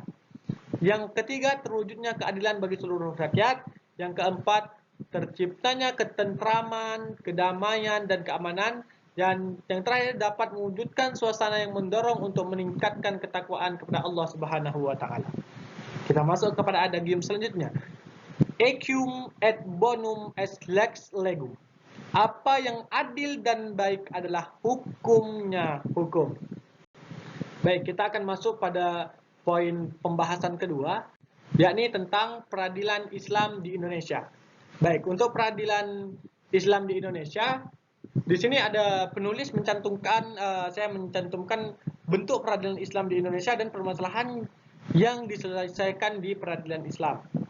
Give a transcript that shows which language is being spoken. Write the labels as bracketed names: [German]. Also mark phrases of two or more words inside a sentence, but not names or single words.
[Indonesian] Yang ketiga, terwujudnya keadilan bagi seluruh rakyat. Yang keempat, terciptanya ketentraman, kedamaian, dan keamanan. Dan yang terakhir, dapat mewujudkan suasana yang mendorong untuk meningkatkan ketakwaan kepada Allah [Arabic] Subhanahu wa Ta'ala. [Indonesian] Kita masuk kepada adagium selanjutnya. [Latin] Equum et bonum est lex legum. [Indonesian] Apa yang adil dan baik adalah hukumnya hukum. Baik, kita akan masuk pada poin pembahasan kedua, yakni tentang peradilan Islam di Indonesia. Baik, untuk peradilan Islam di Indonesia, di sini ada penulis mencantumkan, saya mencantumkan bentuk peradilan Islam di Indonesia dan permasalahan yang diselesaikan di peradilan Islam.